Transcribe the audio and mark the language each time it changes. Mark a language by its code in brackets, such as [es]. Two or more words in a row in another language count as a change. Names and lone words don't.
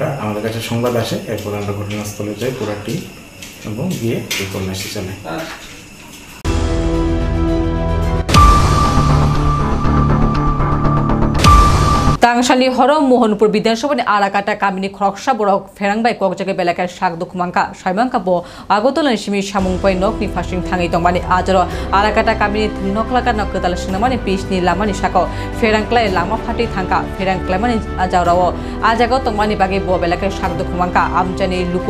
[bn] আমাদের কাছে সংবাদ আসে, এরপর আমরা ঘটনাস্থলে যাই পুরাটি এবং গিয়ে এই তল্লাশি চালাই। [trp] তাংসানি হর মোহনপুর বিধানসভা আরাকাটা কামিনী খরকসা বড় ফেরাংবাই ককজাকে বেলাকার শাক দুখমাঙ্কা সাইমাঙ্কা ব আগতলান সিমি সামুংপাই নকনি ফাসিং থাঙি দংমানি আজর আরাকাটা কামিনী নকলাকা নকদাল সিনেমানি পিসনি লামানি শাক ফেরাংক্লাই লামা ফাটি থাঙ্কা ফেরাংক্লাইমানি আজারাও আজাগ তংমানি বাগে ব বেলাকার শাক দুখমাঙ্কা আমচানি লুকুর